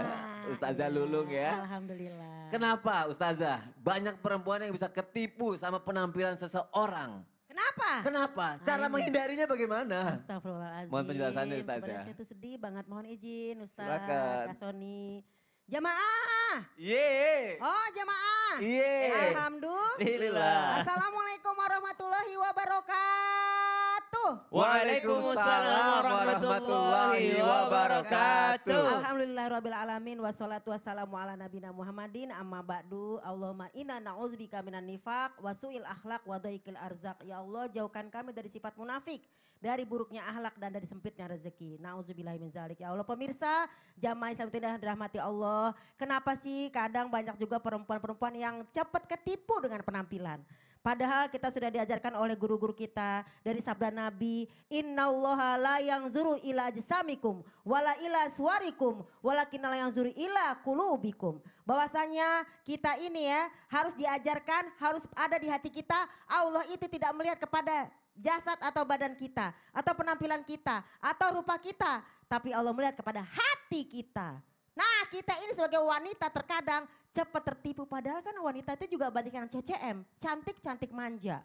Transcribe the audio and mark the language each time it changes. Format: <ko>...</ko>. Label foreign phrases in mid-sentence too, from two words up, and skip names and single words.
<id>Ustazah Lulung ya. Alhamdulillah. Kenapa Ustazah? Banyak perempuan yang bisa ketipu sama penampilan seseorang. Kenapa? Cara menghindarinya bagaimana? Astagfirullahaladzim. Mohon penjelasannya Ustazah. Sebenarnya saya tuh sedih banget. Mohon izin Ustaz, Silakan. Kak Soni. Jamaah. Ye. Oh jamaah. Ye. Alhamdulillah.</id> <ar>السلام عليكم ورحمة الله وبركاته. وعليكم السلام ورحمة الله وبركاته. الحمد لله رب العالمين والصلاة والسلام على نبينا محمد أما بعد. اللهم إنا نعوذ بك من النفاق وسوء الأخلاق وضيق الأرزاق.</ar> <id>Ya Allah jauhkan kami dari sifat munafik, dari buruknya akhlak dan dari sempitnya rezeki.</id> <ar>نعوذ بالله من ذلك.</ar> <id>Ya Allah pemirsa, jamaah Islam tidak dirahmati Allah. Kenapa sih kadang banyak juga perempuan-perempuan yang cepat ketipu dengan penampilan? Padahal kita sudah diajarkan oleh guru-guru kita dari sabda Nabi,</id> <ar>إن الله لا ينظر إلى أجسامكم ولا إلى صوركم ولكن لا ينظر إلى قلوبكم.</ar> <id>Bahwasanya kita ini ya harus diajarkan, harus ada di hati kita, Allah itu tidak melihat kepada jasad atau badan kita atau penampilan kita atau rupa kita, tapi Allah melihat kepada hati kita. Nah kita ini sebagai wanita terkadang cepat tertipu, padahal kan wanita itu juga banyak yang CCM, cantik-cantik manja.</id>